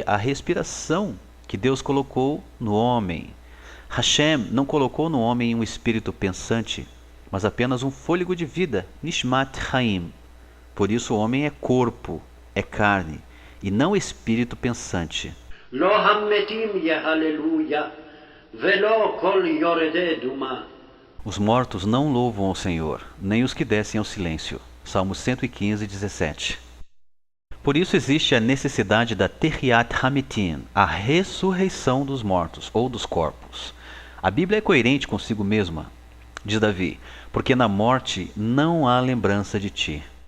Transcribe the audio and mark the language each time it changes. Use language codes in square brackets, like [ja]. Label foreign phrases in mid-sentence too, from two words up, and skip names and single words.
[pt] A respiração que Deus colocou no homem. Hashem não colocou no homem um espírito pensante, mas apenas um fôlego de vida, [he] נשמת חיים. [pt] Por isso o homem é corpo, é carne, e não espírito pensante. [he] לא המתים יהללו־יה ולא כל ירדי דומה. [pt] Os mortos não louvam ao Senhor, nem os que descem ao silêncio. Salmos 115, 17. Por isso existe a necessidade da [he] תחיית המתים, [pt] a ressurreição dos mortos, ou dos corpos. A Bíblia é coerente consigo mesma, diz Davi, porque na morte não há lembrança de ti.